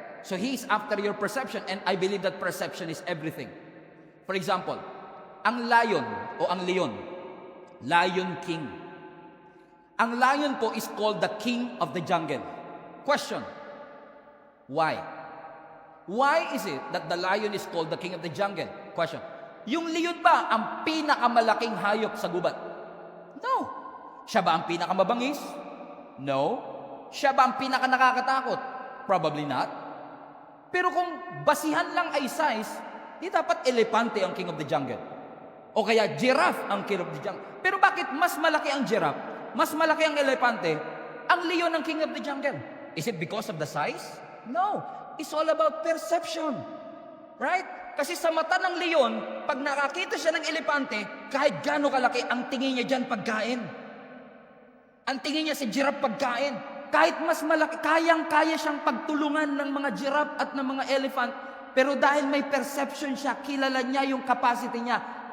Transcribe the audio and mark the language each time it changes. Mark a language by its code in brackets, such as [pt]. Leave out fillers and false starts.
[en] So he is after your perception, and I believe that perception is everything. For example, [tl] ang lion o ang leon, [en] Lion King. [tl] Ang lion po [en] is called the king of the jungle. Question, why? Why is it that the lion is called the king of the jungle? Question, [tl] yung leon ba ang pinakamalaking hayop sa gubat? No. Siya ba ang pinakamabangis? No. Siya ba ang pinakanakakatakot? Probably not. Pero kung basihan lang ay size, di dapat elepante ang king of the jungle. O kaya giraffe ang king of the jungle. Pero bakit mas malaki ang giraffe, mas malaki ang elepante, ang leon ang king of the jungle? [en] Is it because of the size? No. It's all about perception. Right? [tl] Kasi sa mata ng leon, pag nakakita siya ng elepante, kahit gaano kalaki, ang tingin niya dyan pagkain. Ang tingin niya sa giraffe pagkain. Kahit mas malaki, kayang-kaya siyang pagtulungan ng mga giraffe at ng mga elephant. Pero dahil may perception siya, kilala niya yung capacity niya.